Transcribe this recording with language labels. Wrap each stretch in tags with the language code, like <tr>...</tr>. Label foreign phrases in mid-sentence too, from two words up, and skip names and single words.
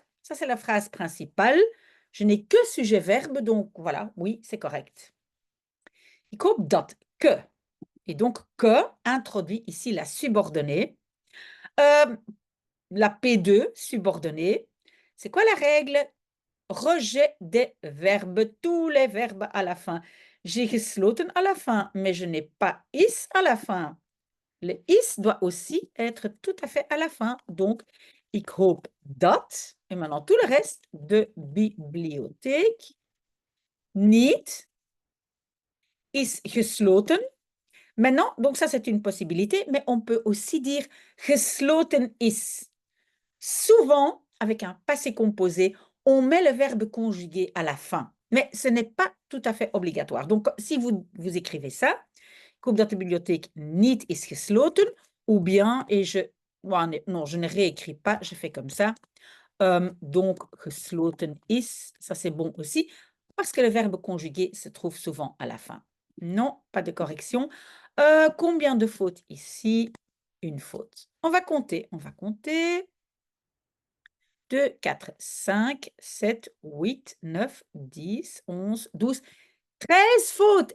<fr>Ça, c'est la phrase principale. Je n'ai que sujet-verbe, donc voilà, oui, c'est correct.</fr> <nl>Ik hoop dat que.</nl> <fr>Et donc, que introduit ici la subordonnée. La P2, subordonnée. C'est quoi la règle? Rejet des verbes, tous les verbes à la fin. J'ai gesloten à la fin, mais je n'ai pas is à la fin. Le is doit aussi être tout à fait à la fin. Donc,</fr> <nl>ik hoop dat,</nl> <fr>et maintenant tout le reste,</fr> <nl>de bibliotheek niet is gesloten.</nl> <fr>Maintenant, donc ça c'est une possibilité, mais on peut aussi dire</fr> <nl>gesloten is.</nl> <fr>Souvent, avec un passé composé, on met le verbe conjugué à la fin, mais ce n'est pas tout à fait obligatoire. Donc, si vous écrivez ça,</fr> <nl>ik hoop dat de bibliotheek niet is gesloten,</nl> <fr>ou bien, et je, non, je ne réécris pas, je fais comme ça. Donc,</fr> <nl>gesloten is,</nl> <fr>ça c'est bon aussi, parce que le verbe conjugué se trouve souvent à la fin. Non, pas de correction. Combien de fautes ici? une faute. On va compter, on va compter. 2, 4, 5, 7, 8, 9, 10, 11, 12, 13 fautes.</fr>